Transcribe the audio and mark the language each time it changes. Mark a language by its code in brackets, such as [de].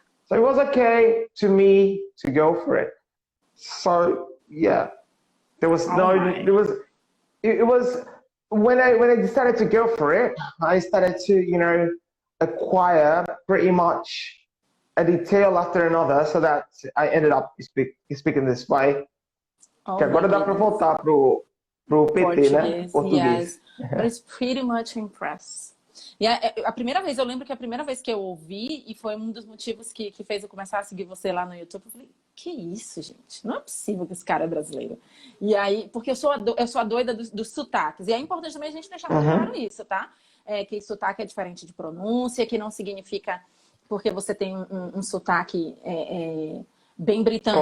[en] So it was okay to me to go for it. So yeah, there was it was when I decided to go for it, I started to, you know, acquire pretty much a detail after another, so that I ended up speaking this way. [pt] Que agora dá para voltar pro PT, né? [en] Português. Yes, but it's pretty much impressed. [pt] E a primeira vez, eu lembro que a primeira vez que eu ouvi, e foi um dos motivos que fez eu começar a seguir você lá no YouTube, eu falei, que isso, gente? Não é possível que esse cara é brasileiro. E aí, porque eu sou a doida dos sotaques. E é importante também a gente deixar muito claro isso, tá? Que sotaque é diferente de pronúncia, que não significa porque você tem um sotaque bem britânico,